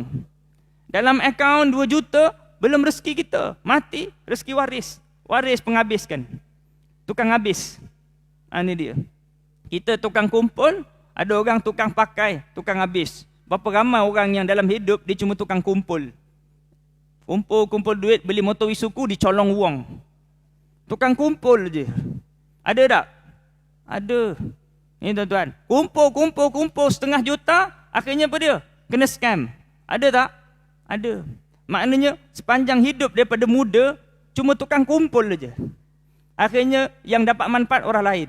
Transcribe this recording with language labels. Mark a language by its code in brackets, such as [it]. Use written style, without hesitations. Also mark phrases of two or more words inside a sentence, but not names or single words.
[ms] Dalam akaun 2 juta, belum rezeki kita. Mati, rezeki waris. Waris penghabiskan. Tukang habis. Ini dia. Kita tukang kumpul, ada orang tukang pakai, tukang habis. Berapa ramai orang yang dalam hidup, dia cuma tukang kumpul. Kumpul duit, beli motor Isuzu, dicolong wang. Tukang kumpul je. Ada tak? Ada. Ini tuan-tuan. Kumpul setengah juta, akhirnya apa dia? Kena scam. Ada tak? Ada. Maknanya sepanjang hidup daripada muda, cuma tukang kumpul je. Akhirnya yang dapat manfaat orang lain.